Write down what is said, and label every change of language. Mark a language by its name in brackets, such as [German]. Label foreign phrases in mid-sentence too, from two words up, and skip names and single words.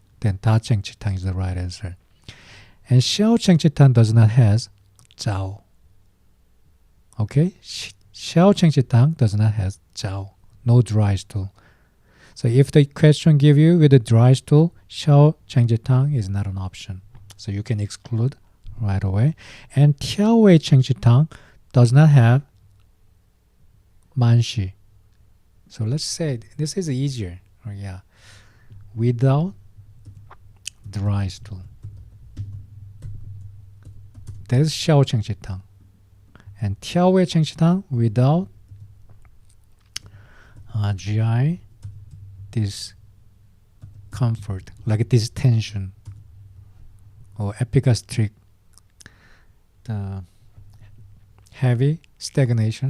[English] Then Da Cheng Ching Tang is the right answer. And Xiao Cheng Ching Tang does not have Zhao. Okay? Xiao Cheng Ching Tang does not have Zhao. No dry stool. So if the question give you with a dry stool, xiao chengji tang is not an option. So you can exclude right away. And tiao wei chengji tang does not have manshi. So let's say this is easier. Oh, yeah. Without dry stool. That is xiao chengji tang. And tiao wei chengji tang without GI discomfort, like distension or epigastric, the heavy stagnation.